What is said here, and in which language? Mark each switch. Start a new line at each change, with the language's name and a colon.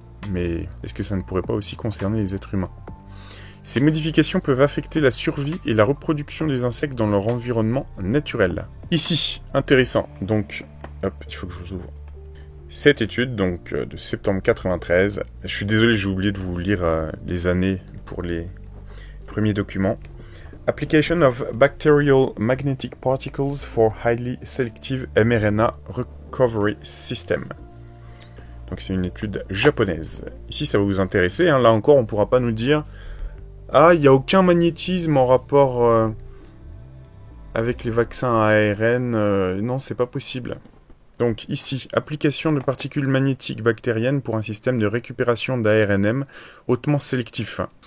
French: Mais est-ce que ça ne pourrait pas aussi concerner les êtres humains? Ces modifications peuvent affecter la survie et la reproduction des insectes dans leur environnement naturel. Ici, intéressant, donc, hop, il faut que je vous ouvre. Cette étude, donc, de septembre 93, je suis désolé, j'ai oublié de vous lire les années pour les premiers documents.
English: Application of bacterial magnetic particles for highly selective mRNA recovery system.
French: Donc c'est une étude japonaise. Ici, ça va vous intéresser, hein. Là encore, on ne pourra pas nous dire « Ah, il n'y a aucun magnétisme en rapport avec les vaccins à ARN. Non, c'est pas possible. » Donc ici, application de particules magnétiques bactériennes pour un système de récupération d'ARNM hautement sélectif.